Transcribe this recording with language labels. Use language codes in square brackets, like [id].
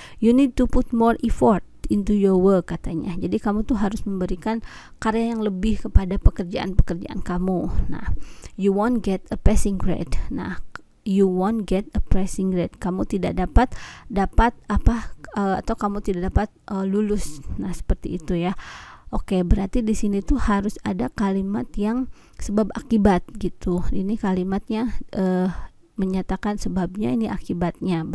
[en] You need to put more effort into your work [id] katanya. Jadi kamu tuh harus memberikan karya yang lebih kepada pekerjaan-pekerjaan kamu. [en] Nah, you won't get a passing grade. Nah, you won't get a passing grade. [id] Kamu tidak dapat atau kamu tidak dapat lulus. Nah, seperti itu ya. Oke, berarti di sini tuh harus ada kalimat yang sebab akibat gitu. Ini kalimatnya menyatakan sebabnya, ini akibatnya.